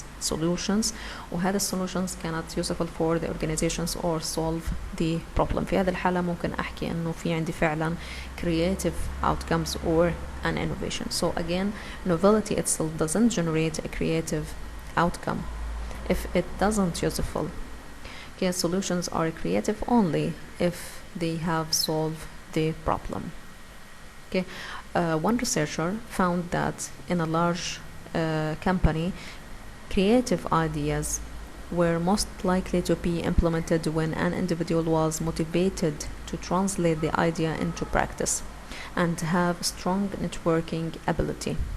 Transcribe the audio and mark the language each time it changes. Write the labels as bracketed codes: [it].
[en] solutions [ar] وهذه السولوشنز كانت [en] useful for the organizations or solve the problem. [ar] في هذه الحالة ممكن أحكي إنه في عندي فعلا [en] creative outcomes or an innovation. So again, novelty itself doesn't generate a creative outcome if it doesn't useful. Okay, solutions are creative only if they have solved the problem. Okay, one researcher found that in a large company, creative ideas were most likely to be implemented when an individual was motivated to translate the idea into practice and have strong networking ability.